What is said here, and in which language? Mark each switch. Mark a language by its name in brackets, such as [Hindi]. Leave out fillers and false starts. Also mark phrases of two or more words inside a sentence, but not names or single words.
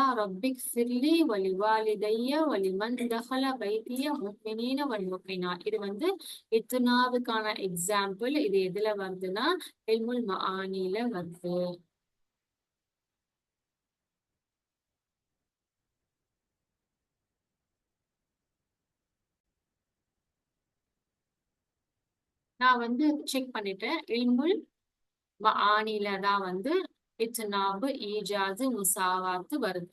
[Arabic] رب اغفر لي ولوالدي ولمن دخل بيتي مؤمنين والمؤمنات. [Tamil] இது வந்து இத்துனாவுக்கான எக்ஸாம்பிள். இது எதுல வருதுன்னா [Arabic] علم المعاني [Tamil] வருது. நான் வந்து செக் பண்ணிட்டேன், [Arabic] علم المعاني [Tamil] தான் வந்து [Arabic] الإطناب الإيجاز المساواة [Tamil] வருது.